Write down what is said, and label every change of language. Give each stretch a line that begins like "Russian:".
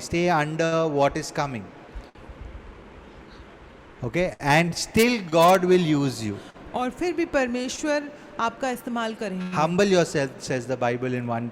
English: Stay under what is coming. Okay, and still God will use you.
Hindi: और फिर भी परमेश्वर आपका इस्तेमाल करेंगे।
English: Humble yourself, says the Bible in 1